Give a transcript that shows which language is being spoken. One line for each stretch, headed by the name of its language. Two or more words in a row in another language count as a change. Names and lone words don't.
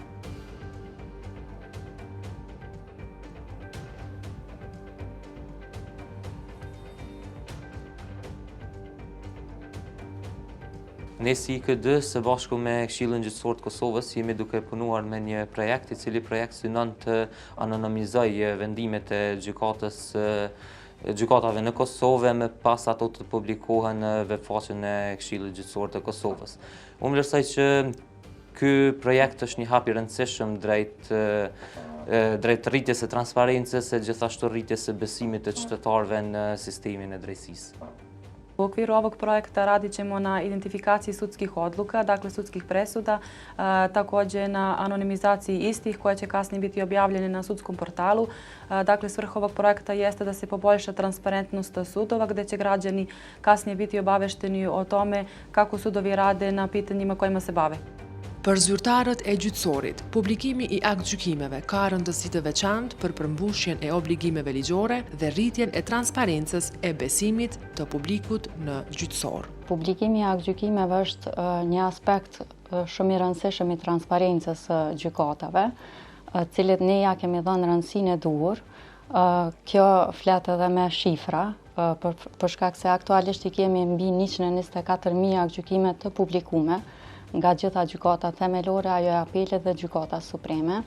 Albanian: Ne si IKD së bashku me Këshillin Gjyqësor të Kosovës jemi duke punuar me një projekt i cili projekt synon të anonimizojë vendimet e gjykatave në Kosovë me pas ato të publikohen në webfaqen e Këshillit Gjyqësor të Kosovës. Unë vlerësoj që ky projekt është një hap i rëndësishëm drejt rritjes së transparencës e gjithashtu rritjes së besimit të qytetarëve në sistemin e drejtësisë.
Bosnian: U okviru ovog projekta radit ćemo na identifikaciji sudskih odluka, dakle sudskih presuda, također na anonimizaciji istih koje će kasnije biti objavljene na sudskom portalu. Dakle, svrha ovog projekta jeste da se poboljša transparentnost sudova gdje će građani kasnije biti obavešteni o tome kako sudovi rade na pitanjima kojima se bave.
Albanian: Për zyrtarët e gjyqësorit, publikimi i aktgjykimeve ka rëndësi të veçantë për përmbushjen e obligimeve ligjore dhe rritjen e transparencës e besimit të publikut në gjyqësor. Publikimi i aktgjykimeve është një aspekt shumë i rëndësishëm i transparencës së gjykatave, cilit ne ja kemi dhënë rëndësinë e duhur Kjo flet edhe me shifra, për shkak se aktualisht i kemi mbi 124.000 aktgjykime të publikume nga gjitha gjykata themelore, ajo e apelit dhe gjykata supreme.